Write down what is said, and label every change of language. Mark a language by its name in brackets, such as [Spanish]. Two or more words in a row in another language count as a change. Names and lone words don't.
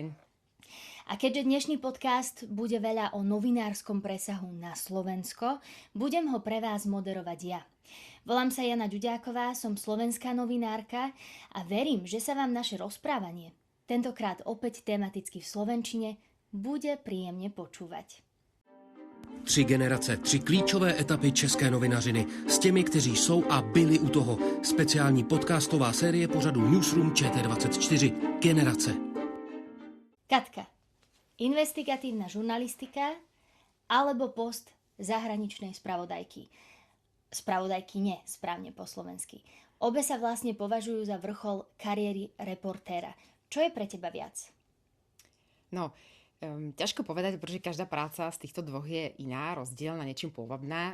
[Slovak] A keďže dnešný podcast bude veľa o novinárskom presahu na Slovensko, budem ho pre vás moderovať ja. Volám sa Jana Ďuďáková, som slovenská novinárka a verím, že sa vám naše rozprávanie, tentokrát opäť tematicky v slovenčine, bude príjemne počúvať. [Czech] 3 generace, 3 klíčové etapy české novinařiny s těmi, kteří jsou a byli u toho. Speciální podcastová série pořadu Newsroom ČT24. Generace. [Slovak] Katka, investigatívna žurnalistika alebo post zahraničnej spravodajky. Spravodajky nie, správne po slovensky. Obe sa vlastne považujú za vrchol kariéry reportéra. Čo je pre teba viac? Ťažko povedať, pretože každá práca z týchto dvoch je iná, rozdielna, niečím pôvabná.